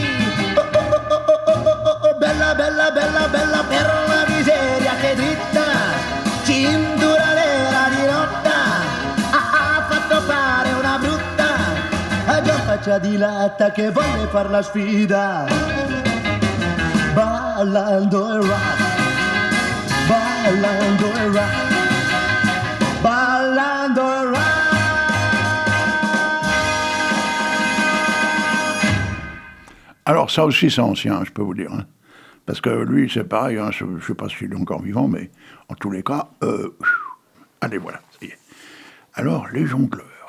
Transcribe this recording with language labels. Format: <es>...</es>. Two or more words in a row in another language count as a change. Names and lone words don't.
<it>Oh, oh, oh, oh, oh, oh, oh, bella, bella, bella, bella, per la miseria che dritta, cintura nera di lotta, ha fatto fare una brutta, ha già faccia di latta che volle far la sfida, ballando il rock, ballando il rock. Ballando around.</it> <fr>Alors ça aussi c'est ancien, je peux vous dire. Hein. Parce que lui c'est pareil, hein, je ne sais pas s'il est encore vivant, mais en tous les cas, allez voilà, ça y est. Alors les jongleurs.</fr>